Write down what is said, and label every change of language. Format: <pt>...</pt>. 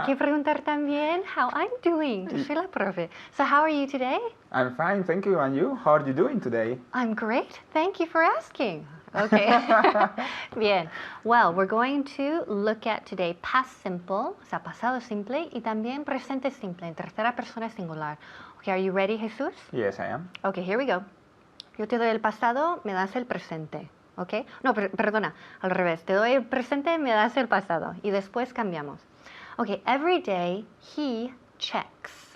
<es>Hay que preguntar también</es> <en>how I'm doing.</en> <es>Yo soy la profe.</es> <en>So how are you today? I'm fine, thank you. And you? How are you doing today? I'm great. Thank you for asking. Okay. Bien. Well, we're going to look at today past simple,</en> <es>o sea, pasado simple, y también presente simple, en tercera persona singular.</es> <en>Okay, are you ready, Jesús? Yes, I am. Okay, here we go.</en> <es>Yo te doy el pasado, me das el presente. ¿Ok? No, perdona, al revés. Te doy el presente, me das el pasado. Y después cambiamos.</es> <en>Okay, every day he checks.</en>